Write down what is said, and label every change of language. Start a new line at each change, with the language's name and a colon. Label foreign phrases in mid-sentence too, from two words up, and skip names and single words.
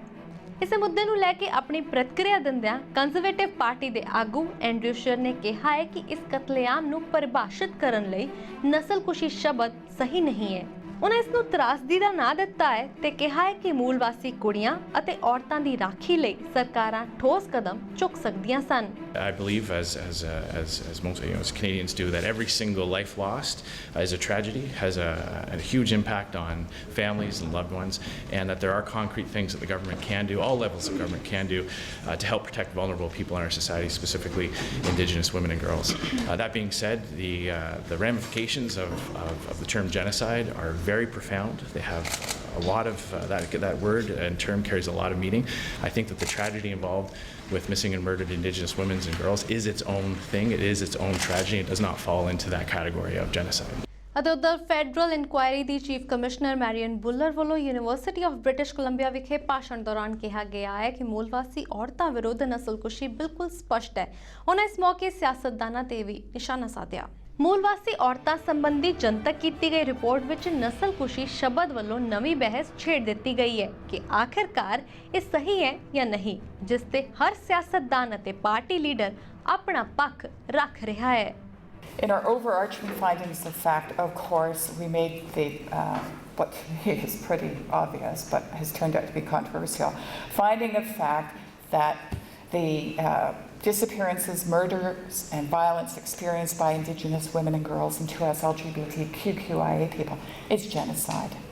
Punjabi: ਇਸ ਮੁੱਦੇ ਨੂੰ ਲੈਕੇ ਅਪਣੀ ਪ੍ਰਤੀਕਿਰਿਆ ਦਿੰਦਿਆਂ ਕੰਜ਼ਰਵੇਟਿਵ ਪਾਰਟੀ ਦੇ ਆਗੂ ਐਂਡਰਿਊ ਸ਼ੀਅਰ ਨੇ ਕਿਹਾ ਹੈ ਕਿ ਇਸ ਕਤਲੇਆਮ ਨੂੰ ਪਰਿਭਾਸ਼ਿਤ ਕਰਨ ਲਈ ਨਸਲਕੁਸ਼ੀ ਸ਼ਬਦ ਸਹੀ ਨਹੀਂ ਹੈ। ਉਨ੍ਹਾਂ ਇਸਨੂੰ ਤ੍ਰਾਸਦੀ ਦਾ ਨਾਮ ਦਿੱਤਾ ਹੈ ਤੇ ਕਿਹਾ ਹੈ ਕਿ ਮੂਲਵਾਸੀ ਕੁੜੀਆਂ ਅਤੇ ਔਰਤਾਂ ਦੀ ਰਾਖੀ ਲਈ ਸਰਕਾਰਾਂ ਠੋਸ ਕਦਮ ਚੁੱਕ ਸਕਦੀਆਂ ਸਨ।
English: I believe, as most as Canadians do, that every single life lost is a tragedy, has a huge impact on families and loved ones, and that there are concrete things that the government can do, all levels of government can do, to help protect vulnerable people in our society, specifically Indigenous women and girls. That being said, the ramifications of the term genocide are very profound. They have a lot of that word and term carries a lot of meaning. I think that the tragedy involved with missing and murdered Indigenous women and girls is its own thing. It is its own tragedy. It does not fall into that category of genocide.
Punjabi: ਅਤੇ ਉਧਰ
English: federal inquiry
Punjabi: ਦੀ
English: chief commissioner
Punjabi: ਮੈਰੀਅਨ ਬੁਲਰ ਵੱਲੋਂ ਯੂਨੀਵਰਸਿਟੀ ਆਫ ਬ੍ਰਿਟਿਸ਼ ਕੋਲੰਬੀਆ ਵਿਖੇ ਭਾਸ਼ਣ ਦੌਰਾਨ ਕਿਹਾ ਗਿਆ ਹੈ ਕਿ मूलवासी ਔਰਤਾਂ ਵਿਰੁੱਧ ਨਸਲਕੁਸ਼ੀ ਬਿਲਕੁਲ ਸਪਸ਼ਟ ਹੈ। ਉਹਨਾਂ ਇਸ ਮੌਕੇ ਸਿਆਸਤਦਾਨਾਂ ਤੇ ਵੀ ਨਿਸ਼ਾਨਾ ਸਾਧਿਆ। ਮੂਲਵਾਸੀ ਔਰਤਾਂ ਸੰਬੰਧੀ ਜਨਤਕ ਕੀ ਗਈ ਰਿਪੋਰਟ ਵਿੱਚ ਨਸਲਕੁਸ਼ੀ ਸ਼ਬਦ ਵਾਲੋਂ ਨਵੀਂ ਬਹਿਸ ਛੇੜ ਦੀ ਗਈ ਹੈ ਕਿ ਆਖਿਰਕਾਰ ਇਹ ਸਹੀ ਹੈ ਜਾਂ ਨਹੀਂ, ਜਿਸਤੇ ਹਰ ਸਿਆਸਤਦਾਨ ਅਤੇ
English: party leader
Punjabi: ਅਪਣਾ ਪੱਖ ਰੱਖ ਰਿਹਾ ਹੈ।
English: In our overarching findings of fact, of course, we made the what is pretty obvious but has turned out to be controversial finding of fact that the disappearances, murders and violence experienced by Indigenous women and girls and 2S LGBTQIA people is genocide.